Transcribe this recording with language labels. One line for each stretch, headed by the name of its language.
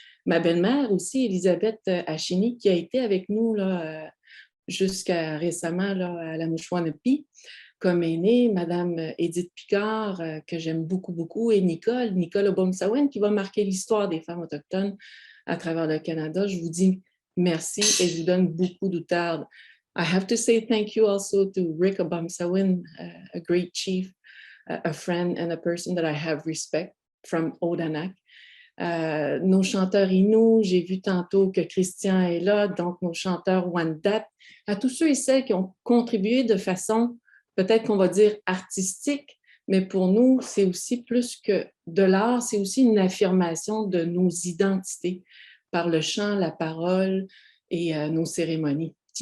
French: Ma belle-mère aussi, Elisabeth Achini, qui a été avec nous là, jusqu'à récemment là, à la Mouchouanépi, comme aînée, Madame Edith Picard, que j'aime beaucoup, et Nicole Obomsawin, qui va marquer l'histoire des femmes autochtones à travers le Canada. Je vous dis merci et je vous donne beaucoup d'outardes.
English: I have to say thank you also to Rick Obomsawin, a great chief, a friend and a person that I have respect from Odanak.
French: Nos chanteurs Innu, j'ai vu tantôt que Christian est là, donc nos chanteurs Wendat, à tous ceux et celles qui ont contribué de façon, peut-être qu'on va dire artistique, mais pour nous, c'est aussi plus que de l'art, c'est aussi une affirmation de nos identités par le chant, la parole et nos cérémonies.